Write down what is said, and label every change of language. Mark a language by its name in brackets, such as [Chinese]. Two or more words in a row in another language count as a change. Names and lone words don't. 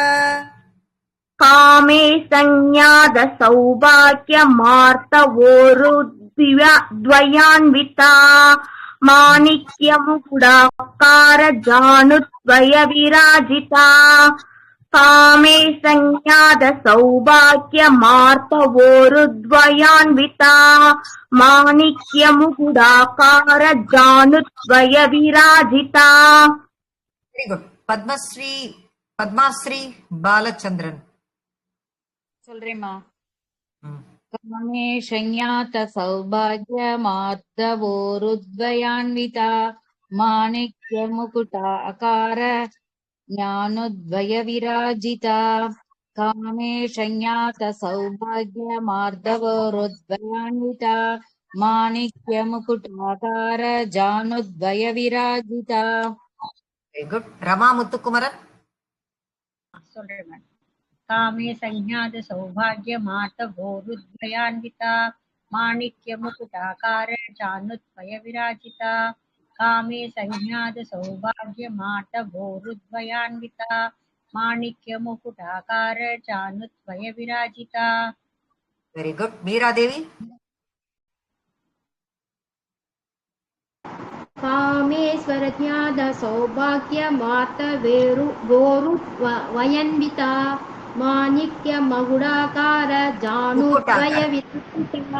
[Sanskrit] कामे संज्ञात सौभाग्यमार्तवोरुद्वयान्विता माणिक्यमुकुटाकार जानुद्वयविराजिता कामे संज्ञात सौभाग्यमार्तवोरुद्वयान्विता माणिक्यमुकुटाकार जानुद्वयविराजिता. [English] very good. [Tamil] பத்மாஸ்ரீ பாலச்சந்திரன் சொல்றேம்மா. ம். [Sanskrit] कामेशज्ञात सौभाग्यमार्दवोरुद्वयान्विता माणिक्यमुकुटाकार ज्ञानोद्वयविराजिता कामेशज्ञात सौभाग्यमार्दवोरुद्वयान्विता माणिक्यमुकुटाकार जानोद्वयविराजिता. [English] very good. [Tamil] ரமா முத்துக்குமரன் சொல்றேன் மேடம். [Sanskrit] कामे सञ्ज्ञात सौभाग्य मार्दव ऊरुद्वयान्विता माणिक्य मुकुटाकार जानुद्वय विराजिता कामे सञ्ज्ञात सौभाग्य मार्दव ऊरुद्वयान्विता माणिक्य मुकुटाकार जानुद्वय विराजिता. [English] very good. [Tamil] மீராதேவி [Sanskrit] कामेश्वरज्ञात सौभाग्यमार्तवोरुद्वयन्विता माणिक्यमकुटाकार जानुद्वयविराजिता